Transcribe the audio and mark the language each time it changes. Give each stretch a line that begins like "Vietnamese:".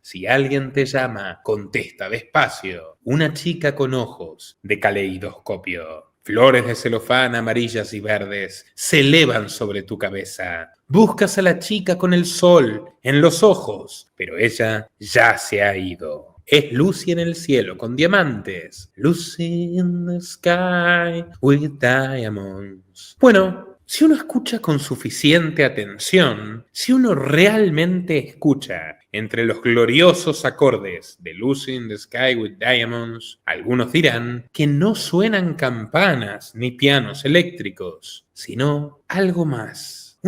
Spanish: Si alguien te llama, contesta despacio. Una chica con ojos de caleidoscopio. Flores de celofán amarillas y verdes se elevan sobre tu cabeza. Buscas a la chica con el sol en los ojos, pero ella ya se ha ido. Es Lucy en el cielo con diamantes.
English: Lucy in the sky with diamonds.
Spanish: Bueno, si uno escucha con suficiente atención, si uno realmente escucha entre los gloriosos acordes de Lucy in the Sky with Diamonds, algunos dirán que no suenan campanas ni pianos eléctricos, sino algo más.